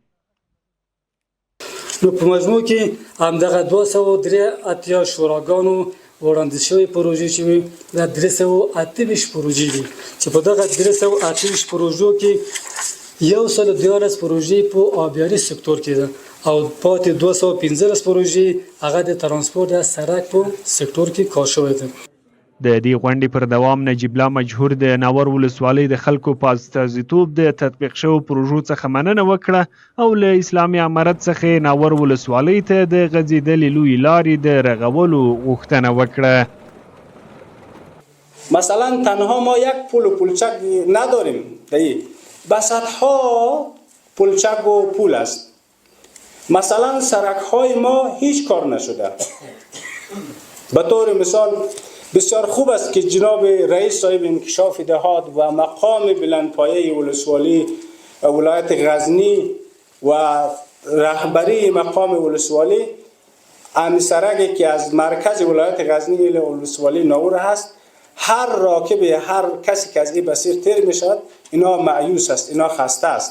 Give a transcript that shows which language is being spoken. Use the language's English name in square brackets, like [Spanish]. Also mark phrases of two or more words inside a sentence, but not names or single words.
[Pashto] نو په مجموع کې همدغه 283 شوراګانو وړاندې شوې پروژې چې وي دا 328 پروژې دي چې په دغه 328 پروژو کې 114 پروژې په آبیاري سکتور کې ده او پاتې 215 پروژې هغه د ترانسپورت او سړک په سکتور کې کار شوی ده. د دې غونډې پر دوام نجیب الله مجهور د ناور ولسوالۍ د خلکو په استازیتوب د تطبیق شوو پروژو څخه مننه وکړه او له اسلامي امارت څخه ناور ولسوالۍ ته د غځېدلې لویې لارې د رغولو غوښتنه وکړه. [Persian] مثلا تنها ما یک پل و پلچک نداریم، بساطها پلچک و پول است. مثلا سرک های ما هیچ کار نشده. به طور مثال بسیار خوب است که جناب رئیس صاحب انکشاف دهات و مقام بلندپایه ولسوالی ولایت غزنی و رهبری مقام ولسوالی این سرکی که از مرکز ولایت غزنی الی ولسوالی ناور هست، هر راکب هر کسی که از این مسیر تیر میشد اینا مایوس است، اینا خسته است.